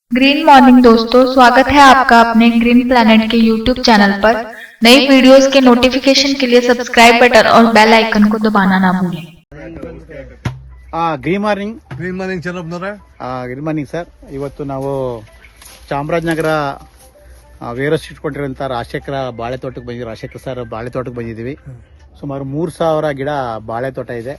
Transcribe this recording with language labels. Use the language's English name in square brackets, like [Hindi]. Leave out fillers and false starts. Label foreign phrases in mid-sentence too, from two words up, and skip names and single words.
[English] green morning [Hindi] दोस्तों, स्वागत है आपका अपने ग्रीन प्लैनेट के [English] YouTube channel [Hindi] पर। नई वीडियोस के नोटिफिकेशन के लिए [English] subscribe button [Hindi] और [English] bell icon [Hindi] को दबाना ना भूलें। [English] Green morning [Kannada] ಚೆನ್ನಪ್ಪನವ್ರೆ. [English] Good morning sir. [Kannada] ಇವತ್ತು ನಾವು ಚಾಮರಾಜನಗರ ವೇರಸ್ ಇಟ್ಕೊಂಡಿರೋಂಥ ರಾಜಶೇಖರ ಬಾಳೆ ತೋಟಕ್ಕೆ ಬಂದಿದ್ದೀವಿ. ರಾಜಶೇಖರ್ ಸರ್ ಬಾಳೆ ತೋಟಕ್ಕೆ ಬಂದಿದ್ದೀವಿ. ಸುಮಾರು 3000 ಗಿಡ ಬಾಳೆ ತೋಟ ಇದೆ.